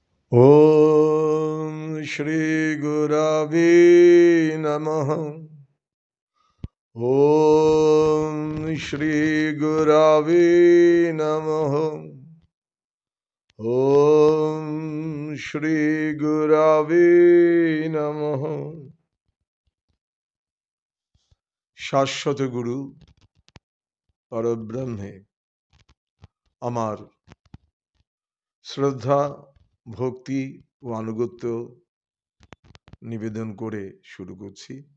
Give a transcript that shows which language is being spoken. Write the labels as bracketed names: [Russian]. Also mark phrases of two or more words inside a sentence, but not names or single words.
[Sanskrit] ॐ श्रीगुरवे नमः। ॐ श्रीगुरवे नमः। ॐ श्रीगुरवे नमः। [Bangla] শাশ্বত গুরু পরব্রহ্মে আমার শ্রদ্ধা, ভক্তি ও আনুগত্য নিবেদন করে শুরু করছি।